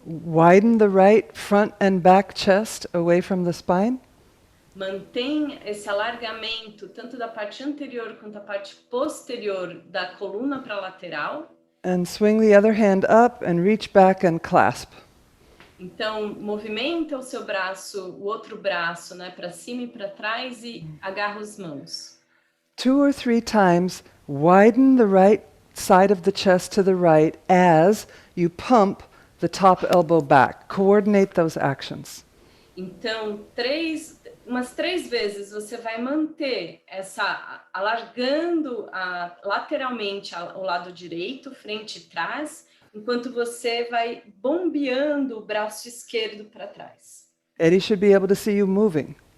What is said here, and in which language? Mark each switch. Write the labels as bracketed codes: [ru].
[en] Widen the right front and back chest away from the spine. [pt] Mantém esse alargamento tanto da parte anterior quanto da parte posterior da coluna para a lateral. [en] And swing the other hand up and reach back and clasp. [pt] Então, movimenta o seu braço, o outro braço, né, para cima e para trás e agarra as mãos. [en] 2 or 3 times, widen the right side of the chest to the right as you pump the top elbow back. Coordinate those actions. [pt] Então, umas 3 vezes você vai manter alargando lateralmente o lado direito, frente e trás, enquanto você vai bombeando o braço esquerdo para trás. [en] Eddie should be able to see you moving.